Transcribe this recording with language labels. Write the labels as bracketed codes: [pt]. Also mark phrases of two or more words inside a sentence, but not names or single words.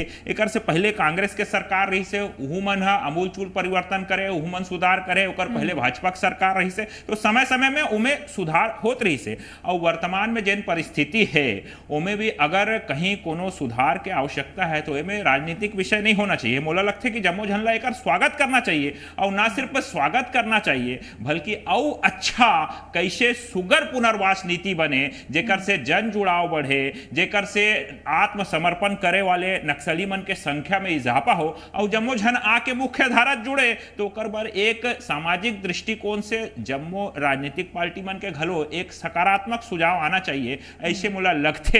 [hne] एक से पहले कांग्रेस के सरकार रही से उहू मन अमूल चूल परिवर्तन करे, उहू मन सुधार करे, पहले भाजपा की सरकार रही से, तो समय समय में उमें सुधार होत रही से। और वर्तमान में जिन परिस्थिति है उनमें भी अगर कहीं कोनो सुधार के आवश्यकता है तो एमें राजनीतिक विषय नहीं होना चाहिए। मोला लगता है कि जम्मो झन ला एकर स्वागत करना चाहिए, और ना सिर्फ स्वागत करना चाहिए बल्कि औ अच्छा कैसे सुगर पुनर्वास नीति बने जेकर से जन जुड़ाव बढ़े, जेकर से आत्मसमर्पण करे वाले नक्सली मन के संख्या में इजाफा हो और जम्मो झन आके मुख्य धारा जुड़े तो ओकर बर एक सामाजिक दृष्टिकोण से जम्मो राजनीतिक पार्टी मन के घलो एक सकारात्मक सुझाव आना चाहिए, ऐसे मोला लगते।